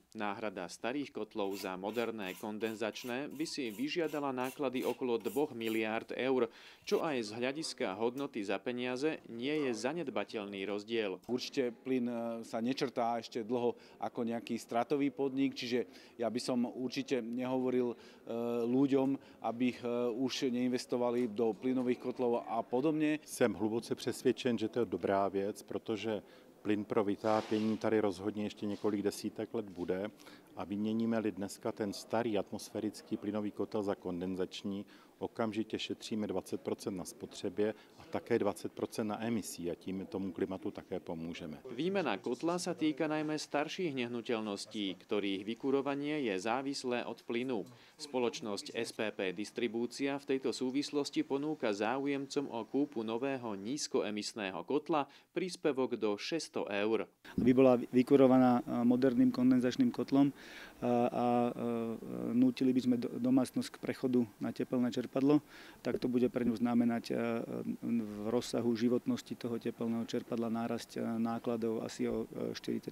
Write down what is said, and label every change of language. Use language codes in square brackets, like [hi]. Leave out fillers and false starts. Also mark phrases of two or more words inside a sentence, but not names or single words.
[sk] Náhrada starých kotlov za moderné kondenzačné by si vyžiadala náklady okolo 2 miliárd eur, čo aj z hľadiska hodnoty za peniaze nie je zanedbateľný rozdiel. Určite plyn sa nečrtá ešte dlho ako nejaký stratový podnik, čiže ja by som určite nehovoril ľuďom, aby už neinvestovali do plynových kotlov a podobně. [cs] Jsem hluboce přesvědčen, že to je dobrá věc, protože plyn pro vytápění tady rozhodně ještě několik desítek let bude a vyměníme-li dneska ten starý atmosférický plynový kotel za kondenzační, okamžitě šetříme 20% na spotřebě a také 20% na emisí a tím tomu klimatu také pomůžeme. [sk] Výmena kotla sa týka najmä starších nehnuteľností, ktorých vykurovanie je závislé od plynu. Spoločnosť SPP Distribúcia v tejto súvislosti ponúka záujemcom o kúpu nového nízkoemisného kotla príspevok do 600 eur. By bola vykurovaná moderným kondenzačným kotlom a nútili by sme domácnosť k prechodu na tepelné čerpadlo, tak to bude pre ňu znamenať v rozsahu životnosti toho tepelného čerpadla nárasť nákladov asi o 40%.